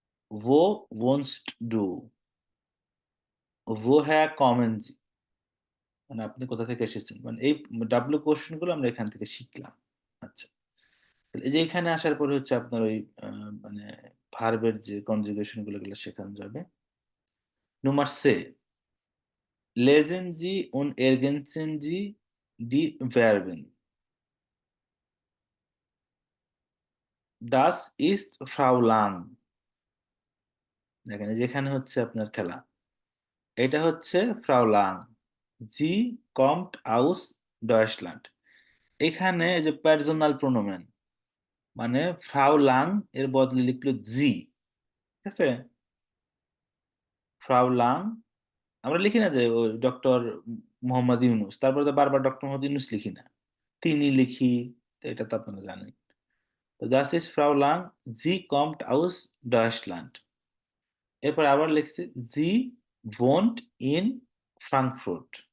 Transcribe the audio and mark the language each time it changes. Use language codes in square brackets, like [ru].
[de] ভো ওনস্ট ডু, ভো হ্যা কমেন জি, [bn] মানে আপনি কোথা থেকে এসেছেন, মানে এই ডাব্লিউ কোশ্চেন গুলো আমরা এখান থেকে শিখলাম। আচ্ছা, তাহলে এই যে এখানে আসার পরে হচ্ছে আপনার ওই মানে ভার্বের যে কনজুগেশন গুলো এগুলো শেখানো যাবে। [de] Nummer C. Lesen Sie und ergänzen Sie die Verben. Das ist Frau Lang. [bn] দেখেন এই যে এখানে হচ্ছে আপনার খেলা। এটা হচ্ছে Frau Lang. [de] Sie kommt aus ডয়েচল্যান্ড। [bn] এখানে এই যে পার্সোনাল প্রোনোমেন মানে ফ্রাউ লাং এর বদলে লিখলো জি, ঠিক আছে? ফ্রাউ লাং আমরা লিখি না যে ওই ডক্টর মোহাম্মদ ইউনুস, তারপরে তো বারবার ডক্টর মোহাম্মদ ইউনুস লিখি না, তিনি লিখি, তো এটা তো আপনারা জানেন। [de] তো das ist Frau Lang, sie kommt aus Deutschland। [bn] এরপর আবার লিখছে [de] sie wohnt in Frankfurt।